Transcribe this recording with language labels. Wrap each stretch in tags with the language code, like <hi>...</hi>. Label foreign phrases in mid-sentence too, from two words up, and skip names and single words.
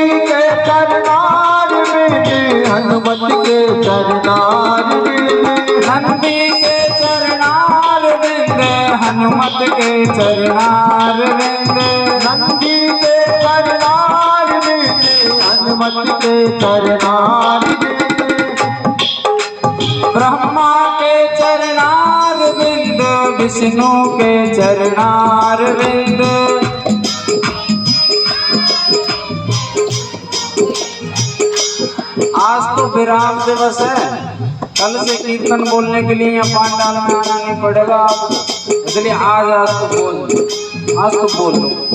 <hi>के चरणार विंद हनुमत के चरणार विंद नंदी के चरणार विंद हनुमत के चरणार विंद नंदी के चरणार विंद हनुमत के चरणार विंद ब्रह्मा के विष्णु के चरणार विंद। आज तो विराम दिवस है, कल से कीर्तन बोलने के लिए यहाँ पांडाल में आना नहीं पड़ेगा, इसलिए आज तो बोल लो।</hi>